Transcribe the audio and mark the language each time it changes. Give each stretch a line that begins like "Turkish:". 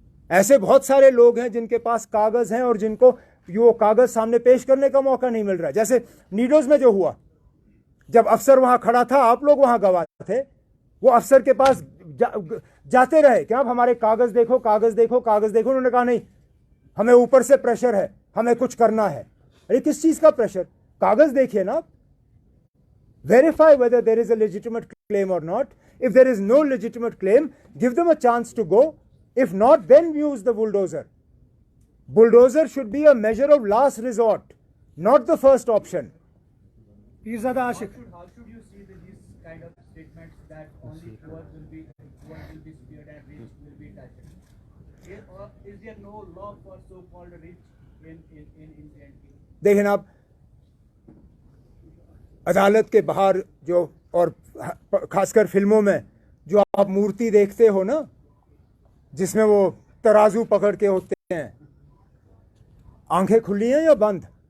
Hindi: ऐसे बहुत सारे लोग हैं जिनके पास कागज हैं और जिनको वो कागज सामने पेश करने का मौका नहीं मिल रहा है। जैसे नीडोज में जो हुआ, जब अफसर वहां खड़ा था, आप लोग वहां गवाह थे, वो अफसर के पास जाते रहे कि आप हमारे कागज देखो, कागज देखो, कागज देखो। उन्होंने कहा नहीं, हमें ऊपर से प्रेशर है, हमें कुछ करना है। अरे किस चीज का प्रेशर? कागज देखिए ना,
English: verify whether there is a legitimate claim or not. If there is no legitimate claim, give them a chance to go. If not, then use the bulldozer. Bulldozer should be a measure of last resort, not the first option.
Hindi: Pirzada Ashique,
English: How should you see these kind of statements that only poor will be spared and rich will be touched? Is there no law for so-called rich in India?
Hindi: देखें आप, अदालत के बाहर जो, और खासकर फिल्मों में जो आप मूर्ति देखते हो ना, जिसमें वो तराजू पकड़ के होते हैं, आंखें खुली हैं या बंद?